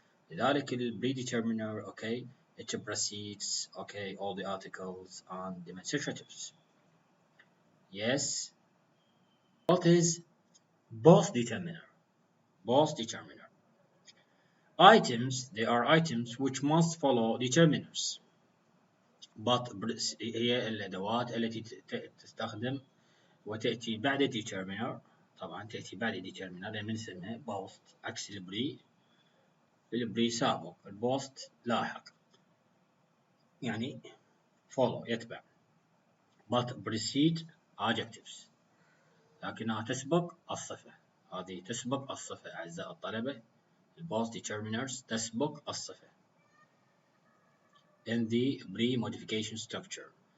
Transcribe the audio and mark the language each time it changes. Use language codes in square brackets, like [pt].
[en] لذلك predeterminer okay it precedes okay all the articles and demonstratives. Yes. What is both determiner? Items, they are items which must follow determiners. [ar] but هي الأدوات التي تستخدم وتأتي بعد determiner. طبعا تأتي بعد determiner لأن نسميها post عكس البري سابق، البوست لاحق يعني follow يتبع. [en] but precede adjectives [ar] لكنها تسبق الصفة. هذه تسبق الصفة أعزائي الطلبة. البوست determiners تسبق الصفة [en] in the pre-modification structure.